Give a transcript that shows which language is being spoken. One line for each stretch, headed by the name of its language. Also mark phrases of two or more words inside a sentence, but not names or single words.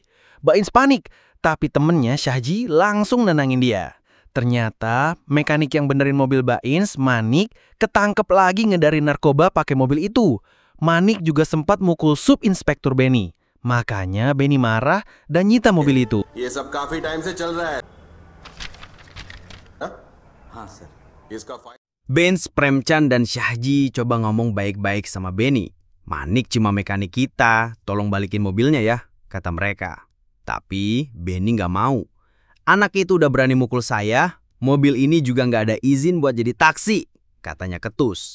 Indonesian: Bains panik, tapi temennya Syahji langsung nenangin dia. Ternyata mekanik yang benerin mobil Bains, Manik, ketangkep lagi ngedarin narkoba pakai mobil itu. Manik juga sempat mukul Subinspektur Benny. Makanya Benny marah dan nyita mobil itu.
Hindi: ये सब काफी टाइम से चल रहा है। हाँ सर। इसका
Indonesian: Bains, Premchand, dan Syahji coba ngomong baik-baik sama Benny. Manik cuma mekanik kita, tolong balikin mobilnya ya, kata mereka. Tapi Benny nggak mau. Anak itu udah berani mukul saya, mobil ini juga nggak ada izin buat jadi taksi, katanya ketus.